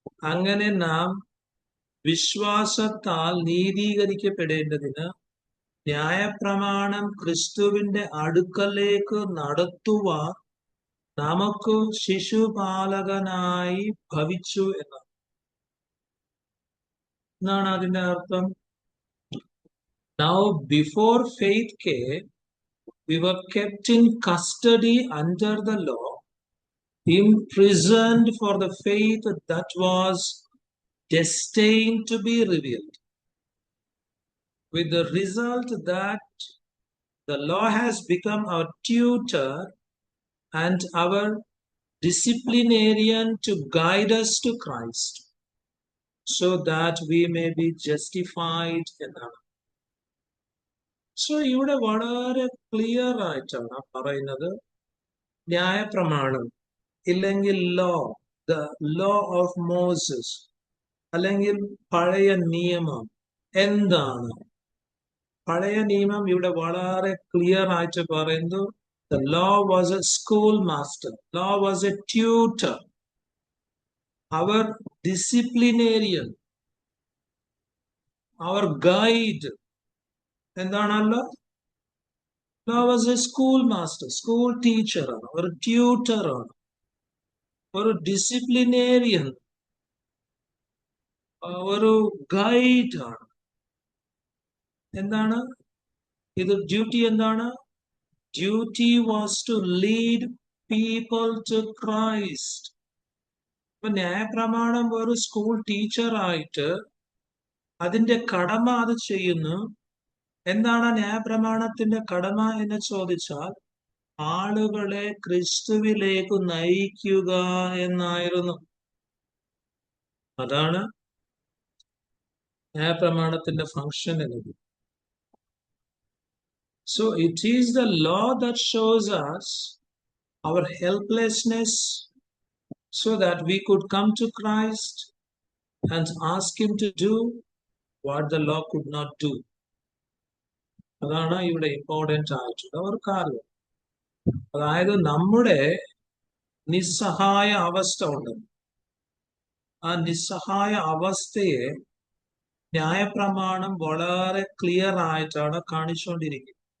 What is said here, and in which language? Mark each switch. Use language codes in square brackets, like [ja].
[ml] അങ്ങനെ നാം വിശ്വാസത്താൽ നീതീകരിക്കപ്പെടേണ്ടതിന് ന്യായപ്രമാണം ക്രിസ്തുവിന്റെ അടുക്കലേക്ക് നടത്തുവാൻ നമുക്ക് ശിശുപാലകനായി ഭവിച്ചു എന്നാണ് അതിന്റെ അർത്ഥം. [en] Now before faith came, we were kept in custody under the law, imprisoned for the faith that was destined to be revealed, with the result that the law has become our tutor and our disciplinarian to guide us to Christ, so that we may be justified [ml] എന്നാണ്. So ഇവിടെ വളരെ clear ആയിട്ടാണ് പറയുന്നത്, ന്യായപ്രമാണം ഇല്ലെങ്കിൽ [en] the law of Moses [ml] അല്ലെങ്കിൽ പഴയ നിയമം എന്താണ്? പഴയ നിയമം ഇവിടെ വളരെ ക്ലിയർ ആയിട്ട് പറയുന്നു, [en] the law was a schoolmaster, law was a tutor, our disciplinarian, our guide. [ml] എന്താണല്ലോ? [en] law was a schoolmaster, [ml] school ടീച്ചറാണ്, ഒരു ട്യൂട്ടറാണ്, ഒരു ഡിസിപ്ലിനേറിയൻ, ഒരു ഗൈഡാണ്. എന്താണ് ഇത്? ഡ്യൂട്ടി എന്താണ്? [en] Duty was to lead people to Christ. [ml] ഇപ്പൊ ന്യായപ്രമാണം ഒരു സ്കൂൾ ടീച്ചറായിട്ട് അതിന്റെ കടമ അത് ചെയ്യുന്നു. എന്താണ് ന്യായപ്രമാണത്തിന്റെ കടമ എന്ന് ചോദിച്ചാൽ, ആളുകളെ ക്രിസ്തുവിലേക്ക് നയിക്കുക എന്നായിരുന്നു. അതാണ് ന്യായപ്രമാണത്തിന്റെ ഫംഗ്ഷൻ എന്നത്. [en] So it is the law that shows us our helplessness, so that we could come to Christ and ask him to do what the law could not do. [ml] അതാണ് ഇവിടെ ഇമ്പോർട്ടന്റ് ആയിട്ടുള്ള ഒരു കാര്യം. അതായത് നമ്മുടെ നിസ്സഹായ അവസ്ഥ ഉണ്ട്. ആ നിസ്സഹായ അവസ്ഥയെ ന്യായപ്രമാണം വളരെ ക്ലിയർ ആയിട്ടാണ് കാണിച്ചുകൊണ്ടിരിക്കുന്നത്.